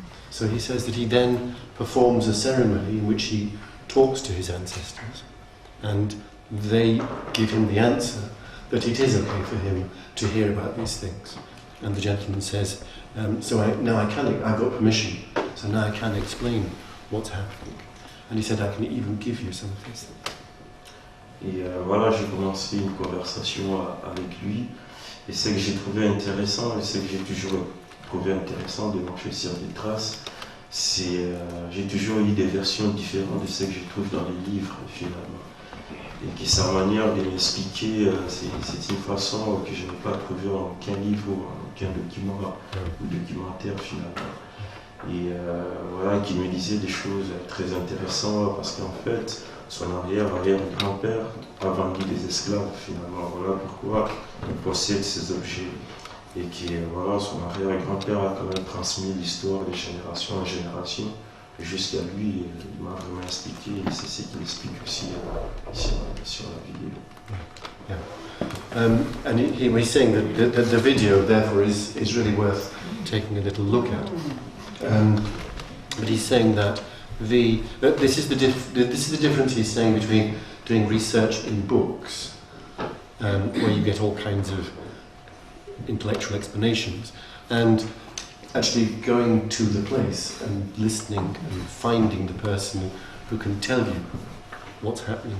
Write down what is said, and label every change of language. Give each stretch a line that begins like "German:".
English: So he says that he then performs a ceremony in which he talks to his ancestors, and they give him the answer that it is okay for him to hear about these things. And the gentleman says, I've got permission, so now I can explain what's happening. And he said, I can even give you some of these things.
French: Et voilà, j'ai commencé une conversation avec lui, et ce que j'ai trouvé intéressant, et ce que j'ai toujours trouvé intéressant de marcher sur des traces, c'est j'ai toujours eu des versions différentes de ce que je trouve dans les livres finalement. Et que sa manière de m'expliquer, c'est une façon que je n'ai pas trouvée en aucun livre ou en aucun document ou documentaire finalement. Et voilà, qui me disait des choses très intéressantes parce qu'en fait, son arrière-grand-père a vendu des esclaves finalement. Voilà pourquoi il possède ces objets. Et que voilà, son arrière-grand-père a quand même transmis l'histoire de génération en génération. Jusqu'à lui, il m'a vraiment expliqué, et c'est ce qu'il explique aussi sur la vidéo.
English: Yeah. And he was saying that the video, therefore, is really worth taking a little look at. But he's saying that this is the difference he's saying between doing research in books, where you get all kinds of intellectual explanations, and actually going to the place and listening and finding the person who can tell you what's happening.